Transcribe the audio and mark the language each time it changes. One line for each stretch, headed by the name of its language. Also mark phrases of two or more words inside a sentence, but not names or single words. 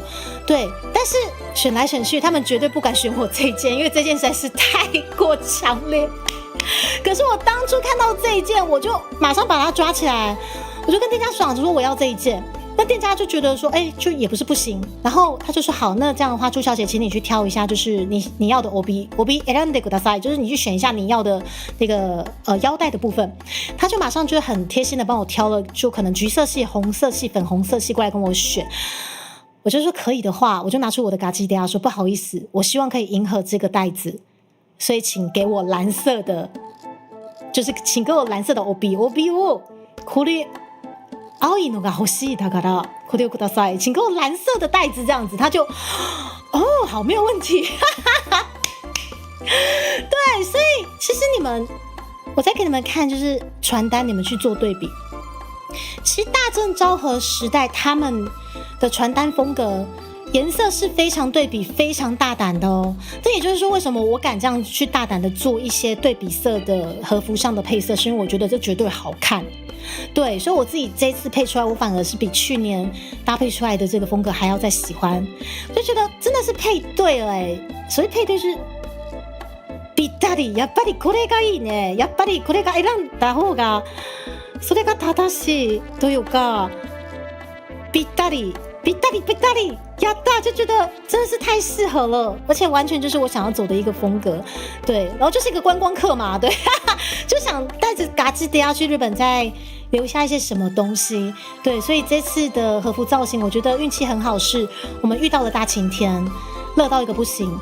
Chinese: 对，但是选来选去，他们绝对不敢选我这件，因为这件实在是太过强烈。可是我当初看到这一件，我就马上把它抓起来， 我就跟店家爽着说我要这一件。那店家就觉得说，就也不是不行，然后他就说好，那这样的话，朱小姐，请你去挑一下，就是你要的
Japanese: 帯選んでください，
Chinese: 就是你去选一下你要的那个腰带的部分。他就马上就很贴心的帮我挑了，就可能橘色系、红色系、粉红色系过来跟我选。我就说可以的话，我就拿出我的嘎叽嗲说不好意思，我希望可以迎合这个袋子，所以请给我蓝色的，就是请给我蓝色的
Japanese: 帯をこれ。青いのが欲しいだからこれをください，
Chinese: 请给我蓝色的袋子，这样子他就好，没有问题。对，所以其实我再给你们看，就是传单，你们去做对比。其实大正昭和时代他们的传单风格颜色是非常对比、非常大胆的哦。这也就是说，为什么我敢这样去大胆的做一些对比色的和服上的配色，是因为我觉得这绝对好看。对，所以我自己这次配出来，我反而是比去年搭配出来的这个风格还要再喜欢，就觉得真的是配对了所以配对是
Japanese: ぴったり、やっぱりこれがいいね、やっぱりこれが選んだ方がそれが正しいというか、ぴったりぴったりぴったりやった
Chinese: 就觉得真的是太适合了，而且完全就是我想要走的一个风格。对，然后就是一个观光客嘛，对，就想带着嘎吱嗲去日本再留下一些什么东西。对，所以这次的和服造型我觉得运气很好，是我们遇到了大晴天，热到一个不行。